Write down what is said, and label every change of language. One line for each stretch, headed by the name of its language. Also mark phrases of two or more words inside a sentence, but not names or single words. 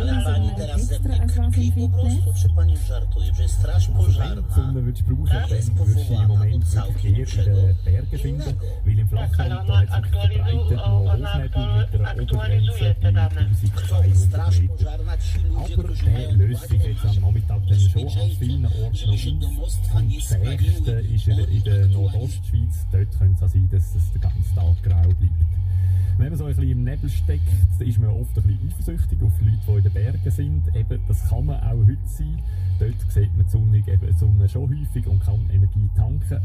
Polish: Pani teraz tkwi po prostu, czy Pani żartuje, że straż pożarna jest powołana do całkiem czego innego. ale ona aktualizuje te dane. Straż pożarna, ci ludzie, którzy mają dbać o bezpieczeństwo domostwa nie spaliły.
German: ist in der Nordostschweiz. Dort könnte es sein, dass es den ganzen Tag grau bleibt. Wenn man so ein bisschen im Nebel steckt, dann ist man oft ein bisschen eifersüchtig auf die Leute, die in den Bergen sind. Eben, das kann man auch heute sein. Dort sieht man die Sonne schon häufig und kann Energie tanken.